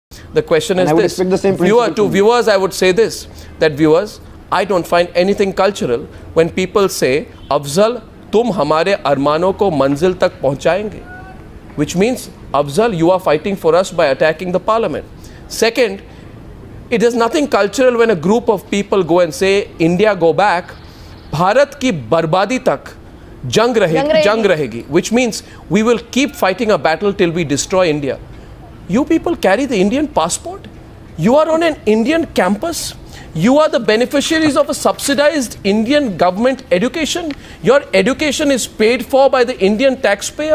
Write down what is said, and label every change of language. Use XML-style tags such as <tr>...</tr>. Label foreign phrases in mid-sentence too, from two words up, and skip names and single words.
<en>The question is this. To viewers, I would say this, that viewers, I don't find anything cultural when people say,</en> <hi>Afzal, तुम हमारे अरमानों को मंज़िल तक पहुँचाएंगे.</hi> <en>Which means, Afzal, you are fighting for us by attacking the parliament. Second, it is nothing cultural when a group of people go and say, India go back,</en> <hi>भारत की बर्बादी तक जंग रहेगी.</hi> <en>Which means, we will keep fighting a battle till we destroy India. You people carry the Indian passport. You are on an Indian campus. You are the beneficiaries of a subsidized Indian government education. Your education is paid for by the Indian taxpayer.</en>